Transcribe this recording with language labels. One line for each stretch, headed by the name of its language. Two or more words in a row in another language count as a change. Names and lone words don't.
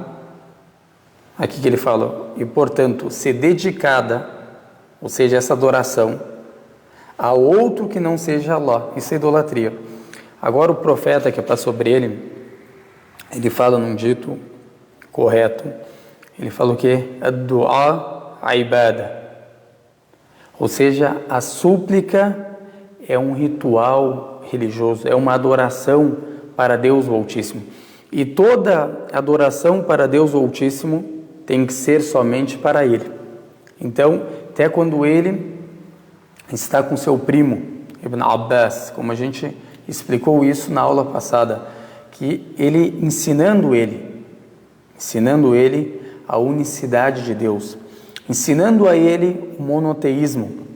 Portuguese: Aqui que ele fala, e portanto, ser dedicada, ou seja, essa adoração, a outro que não seja Allah. Isso é idolatria. Agora o profeta que está sobre ele fala num dito correto, ele fala o quê?
Arabic: الدعاء عبادة.
Portuguese: Ou seja, a súplica é um ritual religioso, é uma adoração para Deus o Altíssimo. E toda adoração para Deus o Altíssimo tem que ser somente para Ele. Então, até quando ele está com seu primo, Ibn Abbas, como a gente explicou isso na aula passada, que ele ensinando ele a unicidade de Deus, ensinando a ele o monoteísmo.